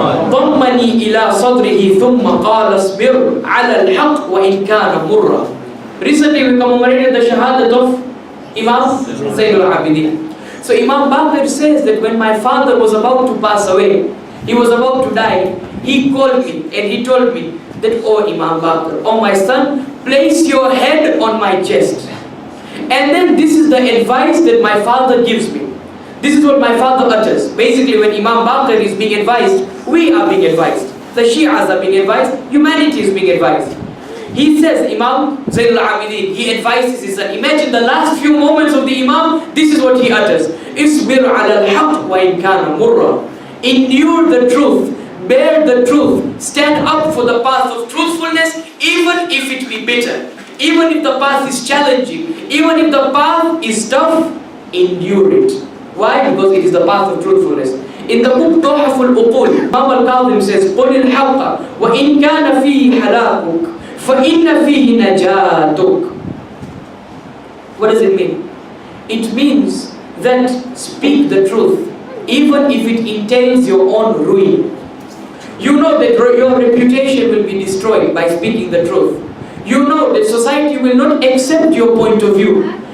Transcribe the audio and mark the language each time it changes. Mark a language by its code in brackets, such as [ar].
[ar] ضمني إلى صدره ثم قال اصبر على الحق وإن كان مرا. [en] Recently we commemorated the shahadat of Imam Zain al-Abidin. So Imam Baqir says that when my father was about to pass away, he was about to die, he called me and he told me that, oh Imam Baqir, oh my son, place your head on my chest. And then this is the advice that my father gives me. This is what my father utters. Basically when Imam Baqir is being advised, we are being advised. The Shias are being advised, humanity is being advised. He says, Imam Zayn al-Abidin, he advises his son. Imagine the last few moments of the Imam, this is what he utters. [ar] Isbir ala al-haq wa in kana murra. [en] Endure the truth, bear the truth, stand up for the path of truthfulness, even if it be bitter, even if the path is challenging, even if the path is tough, endure it. Why? Because it is the path of truthfulness. In the book Tuhaf al-Uqul, Imam al-Qadhim says, [ar] قُلِ الْحَقَّ وَإِنْ كَانَ فِيهِ حَلَاكُكَ فَإِنَّ فِيهِ نَجَاتُكَ. [en] What does it mean? It means that speak the truth, even if it entails your own ruin. You know that your reputation will be destroyed by speaking the truth. You know that society will not accept your point of view.